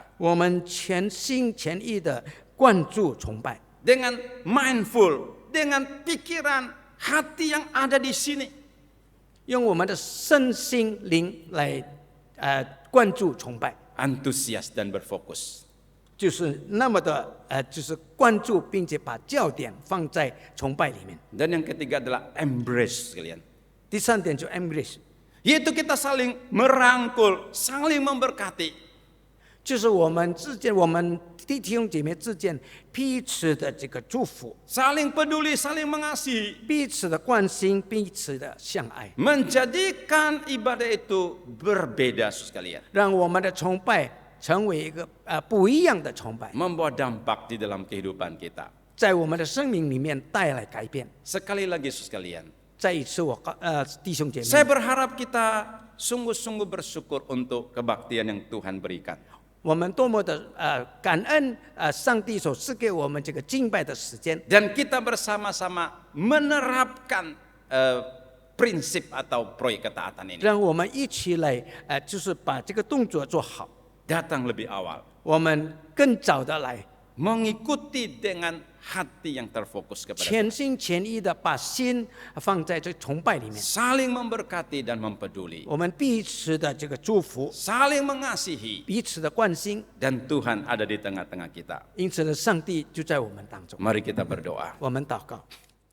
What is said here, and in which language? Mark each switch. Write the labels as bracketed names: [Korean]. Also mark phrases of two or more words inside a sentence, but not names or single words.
[Chinese] 我们全心全意的关注崇拜， [Indonesian] dengan mindful, dengan pikiran hati yang ada di sini. [Chinese] 用我们的身心灵来关注崇拜， [Indonesian] Antusias dan berfokus. [Chinese] 就是那么的就是关注，并且把焦点放在崇拜里面。 [Indonesian] Dan yang ketiga adalah embrace sekalian. [Chinese] 第三点就 embrace， [Indonesian] Yaitu kita saling merangkul, saling memberkati. [Chinese] 就是我们之间，我们弟兄姐妹之间彼此的这个祝福， [Indonesian] Saling peduli, saling mengasihi. [Chinese] 彼此的关心，彼此的相爱， [Indonesian] Menjadikan ibadah itu berbeda sekalian. [Chinese] 让我们的崇拜成为一个不一样的崇拜， [Indonesian] Membawa dampak di dalam kehidupan kita. [Chinese] 在我们的生命里面带来改变。 [Indonesian] Sekali lagi sekalian. [Chinese] 再一次弟兄姐妹， [Indonesian] Saya berharap kita sungguh-sungguh bersyukur untuk kebaktian yang Tuhan berikan. [Chinese] 我们多么的感恩上帝所赐给我们这个敬拜的时间， [Indonesian] Dan kita bersama-sama menerapkan prinsip atau proyek ketaatan ini. [Chinese] 让我们一起来就是把这个动作做好。 [Indonesian] Datang lebih awal. [Chinese] 我们更早的来， [Indonesian] Mengikuti dengan hati yang terfokus kepada Tuhan. [Chinese] 全心全意的把心放在这崇拜里面， [Indonesian] Saling memberkati dan mempeduli. [Chinese] 我们彼此的这个祝福， [Indonesian] Saling mengasihi. [Chinese] 彼此的关心， [Indonesian] Dan Tuhan ada di tengah-tengah kita. [Chinese] 因此呢，上帝就在我们当中。 [Indonesian] Mari kita berdoa. [Chinese] 我们祷告，